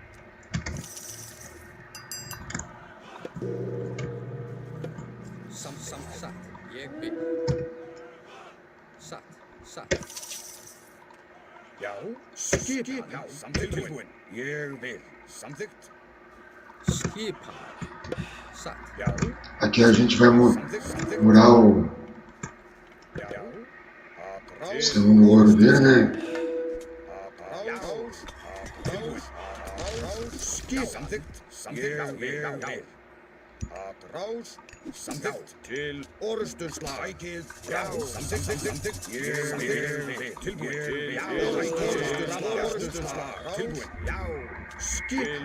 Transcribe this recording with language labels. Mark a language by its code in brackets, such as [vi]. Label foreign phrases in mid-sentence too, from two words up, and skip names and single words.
[is] Satt. Ég vil. Satt. Já, skipan. Já, tilbúin. Ég vil. Samþykkt. Skipan. Satt. Já. [pt] Aqui a gente vai murar o segundo ouro dele, né? [is] Samþykkt. Rás. Samþykkt. Til orrustuslag. Sækið. Já. Samþykkt. Ég vil. Tilbúin. Já. Orrustuslag. Tilbúin. Já. Skip.